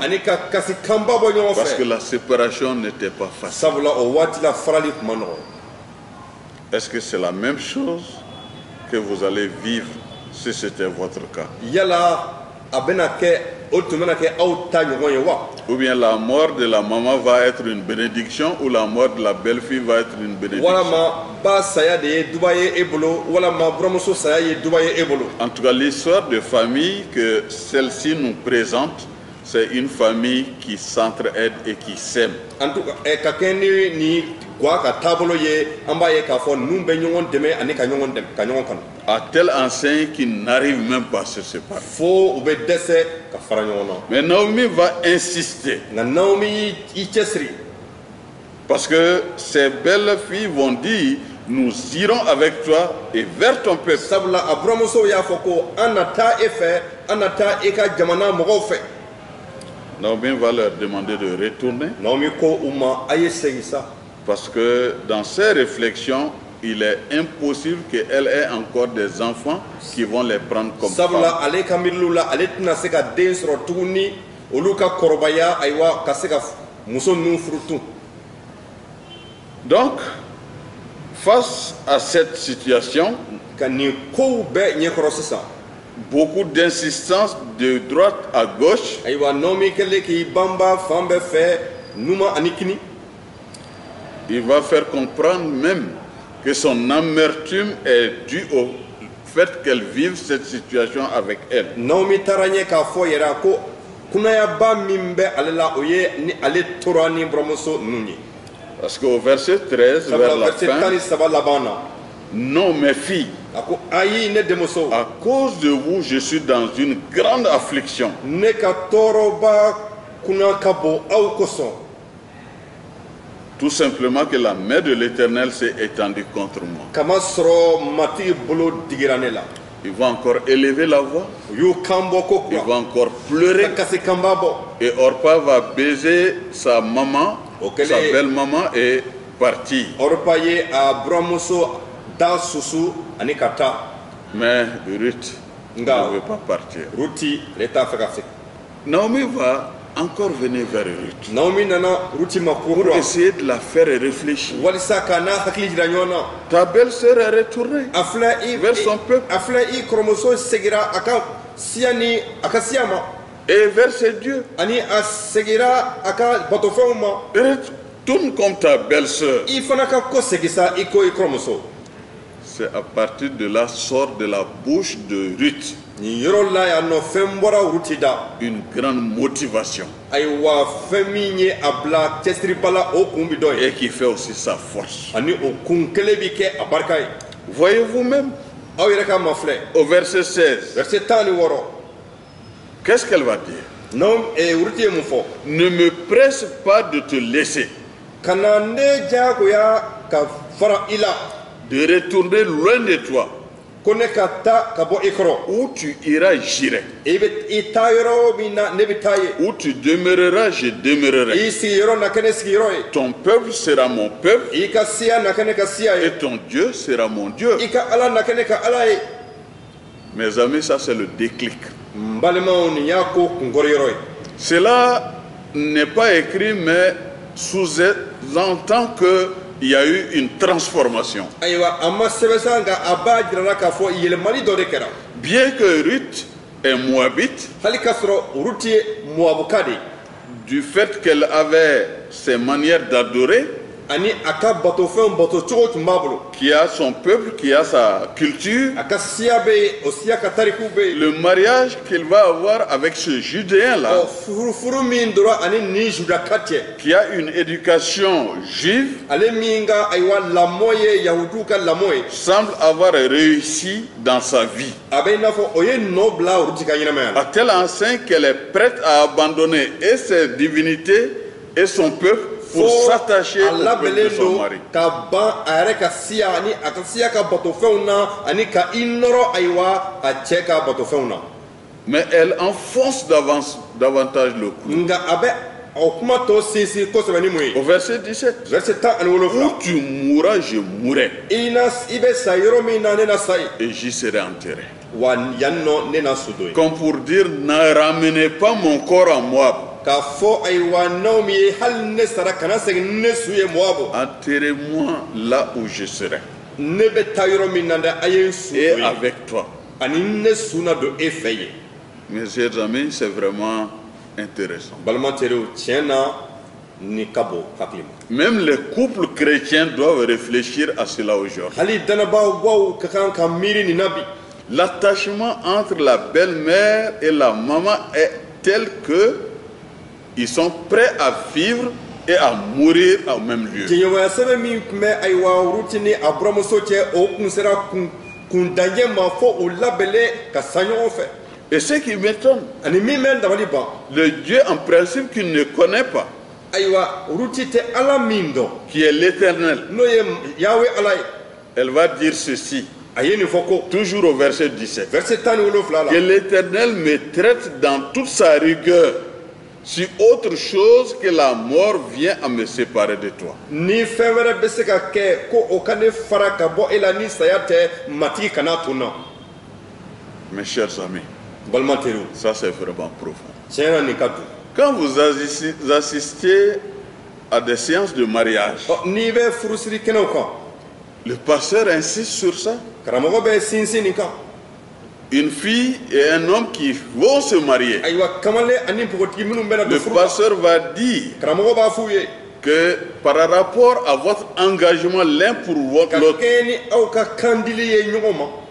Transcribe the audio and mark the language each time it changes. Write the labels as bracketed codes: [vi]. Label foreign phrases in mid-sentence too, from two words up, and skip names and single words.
[bm] ani ka kasi kanba bɔ ɲɔgɔn [fr] parce que [bm] fɛ [fr] la séparation n'était pas facile. [bm] sabula o waati la farali tun ma nɔgɔ [fr] Est-ce que c'est la même chose que vous allez vivre si c'était votre cas? [bm] yala a bɛna kɛ o tun bɛna kɛ aw ta ɲɔgɔn ye wa [fr] Ou bien la mort de la maman va être une bénédiction ou la mort de la belle-fille va être une bénédiction? [bm] walama ba saya de ye duba ye e bolo walama buramuso saya ye duba ye e bolo [fr] En tout cas, l'histoire de famille que celle-ci nous présente, c'est une famille qui s'entraide et qui s'aime. en tout cas [bm] ka kɛ ni gwa ka taabolo ye an b'a ye k'a fɔ ninnu bɛ ɲɔgɔn dɛmɛ ani ka ɲɔgɔn kanu [fr] À telle enseigne qu'ils n'arrivent même pas à se séparer. [bm] fo u bɛ dɛsɛ ka fara ɲɔgɔn na [fr] Mais Naomi va insister [bm] nka Naomi i cɛsiri [fr] parce que ces belles filles vont dire, nous irons avec toi et vers ton peuple. [bm] sabula a buramusow y'a fɔ ko an na taa e fɛ an na taa e ka jamana mɔgɔw fɛ [fr] Naomi va leur demander de retourner [bm] Naomi ko u ma a ye segin sa [fr] parce que dans ses réflexions, il est impossible qu'elle ait encore des enfants qui vont les prendre comme [bm] sabula [fr] femmes. [bm] ale ka miirilu la ale tɛna se ka den sɔrɔ tuguni olu ka kɔrɔbaya ayiwa ka se ka muso ninnu furu tun [fr] Donc, face à cette situation, [bm] ka nin kow bɛɛ ɲɛkɔrɔ sisan [fr] beaucoup d'insistance de droite à gauche, [bm] ayiwa Naomi kɛlen k'i banba fan bɛɛ fɛ numa ani kini [fr] il va faire comprendre même que son amertume est due au fait qu'elle vive cette situation avec elle. [bm] Naomi taara ɲɛ k'a fɔ yɛrɛ ko kunayaba min bɛ ale la o ye ni ale tora ni buramuso ninnu ye [fr] Parce qu'au verset 13, vers [bm] sabula [fr] la [bm] verset tan [fr] fin, [bm] ni saba laban na [fr] non, mes filles, [bm] a ko ayi ne denmuso [fr] à cause de vous, je suis dans une grande affliction. [bm] ne ka tɔɔrɔba kuna ka bon aw kosɔn [fr] Tout simplement que la main de l'Éternel s'est étendue contre moi. [bm] kamasɔrɔ matigi bolo digira ne la [fr] Il va encore élever la voix, [bm] u y'u kan bɔ ko [fr] il [bm] kura [fr] va encore [bm] ka [fr] pleurer. [bm] kasi kanba bɔ [fr] Et Orpa va baiser sa maman, Ok, sa les- belle-maman et partir. [bm] Orpa ye a buramuso taa susu ani ka taa. [fr] Mais Ruth ne veut pas partir. [bm] Ruti ale t'a fɛ ka segin. [fr] Naomi va encore venir vers Ruth [bm] Naomi nana Ruti ma [fr] pour [bm] kura. [fr] essayer de la faire réfléchir. [bm] Walisa ka n'a hakili jira ɲɔgɔn na. [fr] Ta belle-sœur est retournée [bm] A filɛ [fr] vers son peuple [bm] a filɛ i kɔrɔmuso segira a ka siya ni a ka siya ma. [fr] et vers ses dieux. [bm] Ani a segira a ka batofɛnw ma. [fr] Retourne comme ta belle-sœur. [bm] I fana ka ko segin sa i ko i kɔrɔmuso. [fr] C'est à partir de là sort de la bouche de Ruth [bm] Nin yɔrɔ la yan nɔ fɛn bɔra Ruti da. [fr] une grande motivation [bm] Ayiwa fɛn min ye a bila cɛsiriba la o kun bi dɔ ye. [fr] et qui fait aussi sa force. [bm] Ani o kun kelen bi kɛ a barika ye. [fr] Voyez-vous même [bm] Aw yɛrɛ ka ma filɛ. [fr] au verset 16, Verset 16. qu'est-ce qu'elle va dire? Non, [bm] Ruti ye mun fɔ. [fr] Ne me presse pas de te laisser, [bm] Kana ne jagoya ka fara i la. [fr] de retourner loin de toi, [bm] Ko ne ka taa ka bɔ i kɔrɔ. [fr] où tu iras, j'irai, [bm] I taa yɔrɔ min na ne bɛ taa ye. [fr] où tu demeureras, je demeurerai. [bm] I sigiyɔrɔ na kɛ ne sigiyɔrɔ ye. [fr] Ton peuple sera mon peuple [bm] I ka siya na kɛ ne ka siya ye. [fr] et ton Dieu sera mon Dieu. [bm] I ka Ala na kɛ ne ka Ala ye. [fr] Mes amis, ça c'est le déclic. [bm] N balimaw nin y'a ko kunkɔrɔ yɔrɔ ye. [fr] Cela n'est pas écrit, mais sous-entend qu'il y a eu une transformation. [bm] Ayiwa a ma sɛbɛn sa nka a b'a jira la k'a fɔ yɛlɛmali dɔ de kɛra. [fr] Bien que Ruth est moabite, [bm] Hali k'a sɔrɔ Ruti ye Moabuka de ye. [fr] du fait qu'elle avait ses manières d'adorer, [bm] Ani a ka batofɛnw bato cogo tun b'a bolo. [fr] qui a son peuple, qui a sa culture, [bm] A ka siya bɛ yen o siya ka tarikuw bɛ yen. [fr] le mariage qu'il va avoir avec ce Judéen-là, [bm] Furufuru min dɔrɔn ani nin Judaka cɛ. [fr] qui a une éducation juive, [bm] Ale min ka ayiwa lamɔ ye Yahudiw ka lamɔ ye. [fr] semble avoir réussi dans sa vie. [bm] A bɛ i n'a fɔ o ye nɔ bila Ruti ka ɲɛnamaya la. [fr] À tel enseigne qu'elle est prête à abandonner et ses divinités et son peuple pour s'attacher [bm] a [fr] au peuple de [bm] labɛnnen [fr] son [bm] don [fr] mari. [bm] ka ban a yɛrɛ ka siya ani a ka siya ka batofɛnw na ani ka i nɔrɔ ayiwa a cɛ ka batofɛnw na. [fr] Mais elle enfonce davantage le clou. [bm] Nka a bɛ o kuma tɔ sinsin kosɛbɛ ni mun ye. [fr] Au verset 17, Verset 17. où tu mourras, je mourrai, [bm] I bɛ sa yɔrɔ min na ne na sa ye. [fr] et j'y serai enterré. [bm] Wa yan nɔ ne na su don ye. [fr] Comme pour dire, ne ramenez pas mon corps en Moab. [bm] K'a fɔ ayiwa Naomi ye hali ne sara kana segin ne su ye Moabu. [fr] Enterrez-moi là où je serai, [bm] Ne bɛ taa yɔrɔ min na dɛ a ye n su [fr] et [bm] don ye. [fr] avec toi. [bm] Ani ne su na don e fɛ ye. [fr] Mes chers amis, c'est vraiment intéressant. [bm] Balima teriw tiɲɛ na ni ka bon hakili ma. [fr] Même les couples chrétiens doivent réfléchir à cela aujourd'hui. [bm] Hali danabaaw ka kan ka miiri nin na bi. [fr] L'attachement entre la belle-mère et la maman est tel que ils sont prêts à vivre et à mourir au même lieu. [bm] Jɛɲɔgɔnya sɛbɛn min tun bɛ ayiwa Ruti ni a buramuso cɛ o kun sera kundanjɛ ma fo o labɛnlen ka sa ɲɔgɔn fɛ. [fr] Et ce qui m'étonne, [bm] Ani min bɛ n dabali ban. [fr] le Dieu en principe qu'il ne connaît pas, [bm] Ayiwa Ruti tɛ Ala min dɔn [fr] qui est l'Éternel, [bm] n'o ye Yahwe Ala ye. [fr] elle va dire ceci, [bm] A ye nin fɔ ko [fr] toujours au verset 17. [bm] verset 17 la. [fr] Que l'Éternel me traite dans toute sa rigueur, si autre chose que la mort vient à me séparer de toi. [bm] Ni fɛn wɛrɛ bɛ se ka kɛ ko o ka ne fara ka bɔ e la ni saya tɛ matigi kana tun na. [fr] Mes chers amis, [bm] Balima teriw [fr] ça c'est vraiment profond. [bm] tiɲɛ na nin ka don. [fr] Quand vous assistez à des séances de mariage, [bm] N'i bɛ furusiri kɛnɛw kan [fr] le pasteur insiste sur ça. [bm] karamɔgɔ bɛ sinsin nin kan. [fr] Une fille et un homme qui vont se marier. [bm] Ayiwa kamalen ani npogotigi minnu bɛna [fr] Le [bm] don furu la [fr] pasteur va dire [bm] karamɔgɔ b'a f'u ye [fr] que par rapport à votre engagement l'un pour [bm] ka [fr] l'autre, [bm] kɛɲɛ ni aw ka kan dili ye ɲɔgɔn ma